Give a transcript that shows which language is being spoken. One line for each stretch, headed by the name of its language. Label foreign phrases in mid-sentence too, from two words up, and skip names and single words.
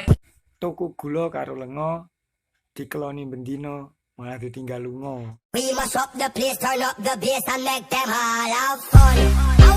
Javanese: Tuku gula karo lenga, dikeloni bendino malah ditinggal lunga.
English: We must up the place, turn up the bass and make them all have fun.